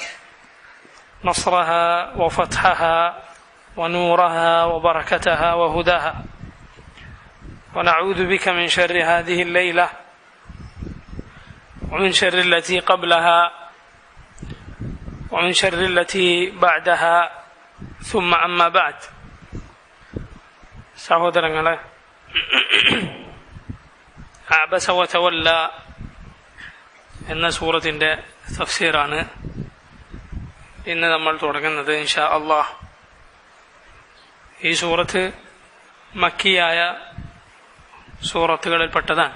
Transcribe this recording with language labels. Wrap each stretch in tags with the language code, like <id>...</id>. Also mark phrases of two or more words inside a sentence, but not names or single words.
<ar>نصرها وفتحها ونورها وبركتها وهداها، ونعوذ بك من شر هذه الليلة ومن شر التي قبلها ومن شر التي بعدها، ثم أما بعد.</ar> <ml>സഹോദരങ്ങളെ, അബസ വതവല്ല എന്ന സൂറത്തിന്റെ തഫ്സീറാണ് ഇന്ന് നമ്മൾ തുടങ്ങുന്നത്</ml> <ar>إن شاء الله.</ar> <ml>ഈ സൂറത്ത് മക്കിയായ സൂറത്തുകളിൽപ്പെട്ടതാണ്.</ml>